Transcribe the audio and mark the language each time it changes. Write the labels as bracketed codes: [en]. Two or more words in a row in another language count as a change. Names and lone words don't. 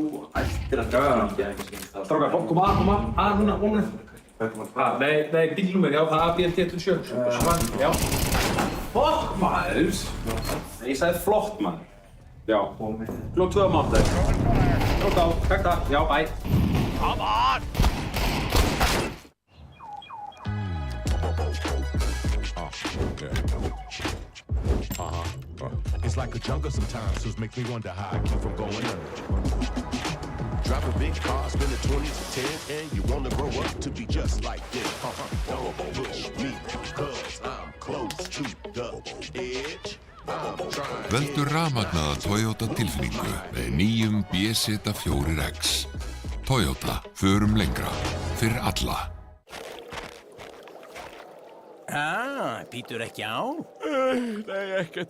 [is] Ættir að draga hann. Strákar, koma að núna. Nei, bílnúmer, já, það er ABLT27. Já. Fokk, maður! Ég sagði flott, maður. Já. Klokk 2 á mánudag. Klokk á, takk það. Já, bæ. [en] Come on! It's like a jungle sometimes, so it makes me wonder how I keep from going under. Drive a big car, spend the 20s to 10s, and you wanna grow up to be just like them. Don't push me, cause I'm close to the edge. [is] Veldu rafmagnaða Toyota tilfinningu með nýjum BZ4X. Toyota, förum lengra, fyrir alla. Býtur ekki á? Nei, ekkert.